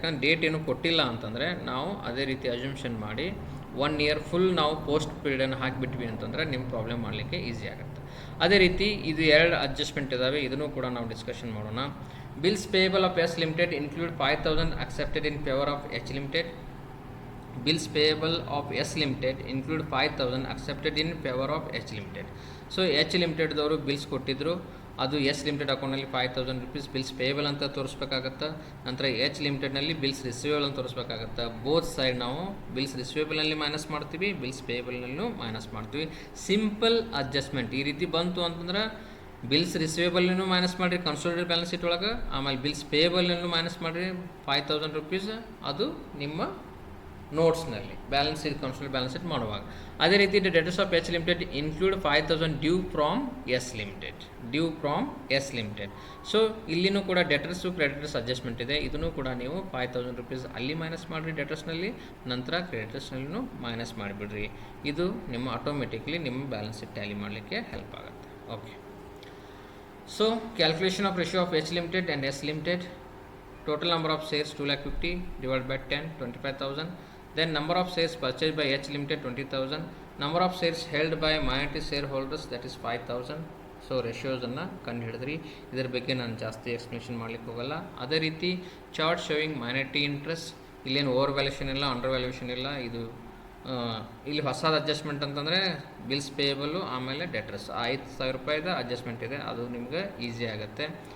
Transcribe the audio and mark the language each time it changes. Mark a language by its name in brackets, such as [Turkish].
[Kannada] ಯಾಕಂದ್ರೆ ಡೇಟ್ ಏನು ಕೊಟ್ಟಿಲ್ಲ ಅಂತಂದರೆ ನಾವು ಅದೇ ರೀತಿ ಅಜ್ಯೂಮ್ಷನ್ ಮಾಡಿ 1 year ಫುಲ್ ನಾವು ಪೋಸ್ಟ್ ಪೀರಿಯಡನ್ನು ಹಾಕಿಬಿಟ್ವಿ ಅಂತಂದರೆ ನಿಮ್ಮ ಪ್ರಾಬ್ಲಮ್ ಮಾಡಲಿಕ್ಕೆ ಈಸಿ ಆಗುತ್ತೆ. ಅದೇ ರೀತಿ ಇದು 2 ಅಡ್ಜಸ್ಟ್ಮೆಂಟ್ ಇದ್ದಾವೆ, ಇದನ್ನು ಕೂಡ ನಾವು ಡಿಸ್ಕಷನ್ ಮಾಡೋಣ. [English] Bills payable of S limited include 5,000 accepted in favor of H limited. Bills payable of S limited include 5,000 accepted in favor of H limited. [Kannada] So H limited ದವರು bills ಕೊಟ್ಟಿದ್ರು, ಅದು ಎಸ್ ಲಿಮಿಟೆಡ್ ಅಕೌಂಟ್ನಲ್ಲಿ 5,000 rupees bills payable ಅಂತ ತೋರಿಸ್ಬೇಕಾಗತ್ತೆ. ನಂತರ H ಲಿಮಿಟೆಡ್ನಲ್ಲಿ bills receivable ಅಂತ ತೋರಿಸ್ಬೇಕಾಗತ್ತೆ. Both side ನಾವು bills ರಿಸೀವೇಬಲ್ನಲ್ಲಿ minus ಮಾಡ್ತೀವಿ, bills ಪೇಯಬಲ್ನಲ್ಲೂ minus ಮಾಡ್ತೀವಿ. Simple adjustment ಈ ರೀತಿ ಬಂತು ಅಂತಂದ್ರೆ ಬಿಲ್ಸ್ ರಿಸೀವೇಬಲ್ನೂ ಮೈನಸ್ ಮಾಡಿರಿ ಕನ್ಸೋಲಿಡೇಟೆಡ್ ಬ್ಯಾಲೆನ್ಸ್ ಶೀಟ್ ಒಳಗೆ, ಆಮೇಲೆ ಬಿಲ್ಸ್ ಪೇಯಬಲ್ನೂ ಮೈನಸ್ ಮಾಡಿರಿ 5,000 rupees, ಅದು ನಿಮ್ಮ ನೋಟ್ಸ್ನಲ್ಲಿ balance sheet consolidated balance sheet ಮಾಡುವಾಗ. ಅದೇ ರೀತಿ [English] Debtors of H limited include 5,000 due from S limited. [Kannada] So ಇಲ್ಲಿನೂ ಕೂಡ ಡೆಟರ್ಸು ಕ್ರೆಡಿಟರ್ಸ್ ಅಡ್ಜಸ್ಟ್ಮೆಂಟ್ ಇದೆ, ಇದನ್ನು ಕೂಡ ನೀವು 5,000 rupees ಅಲ್ಲಿ ಮೈನಸ್ ಮಾಡಿರಿ ಡೆಟರ್ಸ್ನಲ್ಲಿ, ನಂತರ ಕ್ರೆಡಿಟರ್ಸ್ನಲ್ಲೂ ಮೈನಸ್ ಮಾಡಿಬಿಡ್ರಿ. ಇದು ನಿಮ್ಮ ಆಟೋಮೆಟಿಕ್ಲಿ ನಿಮ್ಮ ಬ್ಯಾಲೆನ್ಸ್ ಶೀಟ್ ಟ್ಯಾಲಿ ಮಾಡಲಿಕ್ಕೆ ಹೆಲ್ಪ್ ಆಗುತ್ತೆ. [English] Okay, so calculation of ratio of H limited and S limited. Total number of shares 250 divided by 10, 25,000. Then number of shares purchased by H limited 20,000. Number of shares held by minority shareholders, that is 5,000. [Kannada] So ರೇಷಿಯೋಸನ್ನು ಕಂಡು ಹಿಡಿದ್ರಿ. ಇದರ ಬಗ್ಗೆ ನಾನು ಜಾಸ್ತಿ explanation ಮಾಡಲಿಕ್ಕೆ ಹೋಗಲ್ಲ. ಅದೇ ರೀತಿ chart showing minority interest, ಇಲ್ಲೇನು ಓವರ್ ವ್ಯಾಲ್ಯೂಷನ್ ಇಲ್ಲ, ಅಂಡರ್ ವ್ಯಾಲ್ಯೂಷನ್ ಇಲ್ಲ. ಇದು ಇಲ್ಲಿ ಹೊಸದು ಅಡ್ಜಸ್ಟ್ಮೆಂಟ್ ಅಂತಂದರೆ ಬಿಲ್ಸ್ ಪೇಯಬಲ್ಲು ಆಮೇಲೆ ಡೆಟರ್ಸ್ 5,000 ರೂಪಾಯಿದ ಅಡ್ಜಸ್ಟ್ಮೆಂಟ್ ಇದೆ, ಅದು ನಿಮ್ಗೆ ಈಸಿ ಆಗುತ್ತೆ.